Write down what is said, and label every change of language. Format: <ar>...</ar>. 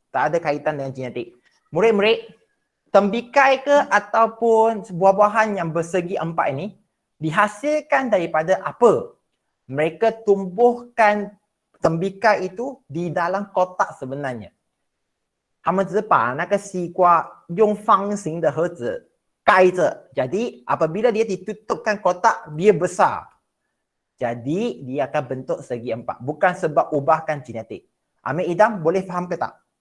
<ms>Tak ada kaitan dengan genetik. Murid-murid, tembikai ke ataupun buah-buahan yang bersegi 4 ini dihasilkan daripada apa? Mereka tumbuhkan tembikar itu di dalam kotak sebenarnya.</ms> <zh>他们只是把那个西瓜用方形的盒子盖着。</zh> <ms>Jadi apabila dia ditutupkan kotak, dia besar. Jadi dia akan bentuk segi empat. Bukan sebab ubahkan genetik. Amir Idam boleh faham ke tak?</ms>